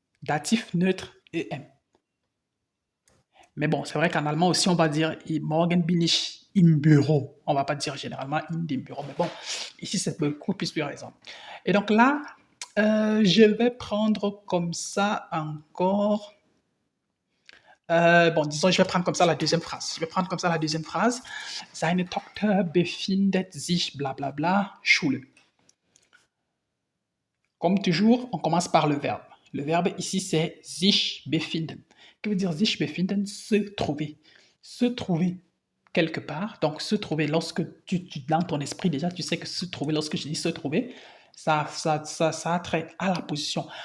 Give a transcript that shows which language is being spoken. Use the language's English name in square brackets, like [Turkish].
[French] Datif neutre EM. Mais bon, c'est vrai qu'en allemand aussi, on va dire [German] Morgen bin ich im Büro. [French] On ne va pas dire généralement [German] in dem Büro. [French] Mais bon, ici, c'est beaucoup plus raison. Et donc là, je vais prendre comme ça encore. Disons, je vais prendre comme ça la deuxième phrase. [German] Seine Tochter befindet sich blablabla Schule. [French] Comme toujours, on commence par le verbe. Le verbe ici, c'est sich befinden. Que veut dire sich befinden? Se trouver. Se trouver quelque part. Donc, se trouver, lorsque dans ton esprit déjà, tu sais que se trouver, lorsque je dis se trouver, ça a trait à la position.